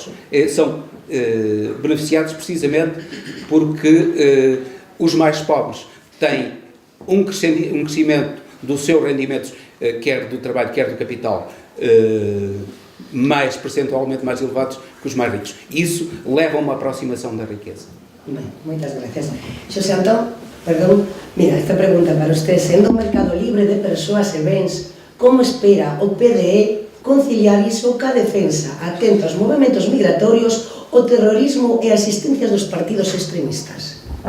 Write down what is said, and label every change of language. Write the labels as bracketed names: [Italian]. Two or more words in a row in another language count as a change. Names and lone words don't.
[Portuguese] São beneficiados precisamente porque os mais pobres têm um crescimento do seu rendimento, quer do trabalho, quer do capital, mais percentualmente mais elevados que os mais ricos. Isso leva a uma aproximação da riqueza. [Galician] Bem, muitas gracias. Xosé Antón, perdón, mira, esta pregunta para usted, sendo un mercado libre de persoas e bens, como espera o PDE conciliar iso ca defensa, atento aos movimentos migratorios, o terrorismo e as asistencias dos partidos extremistas?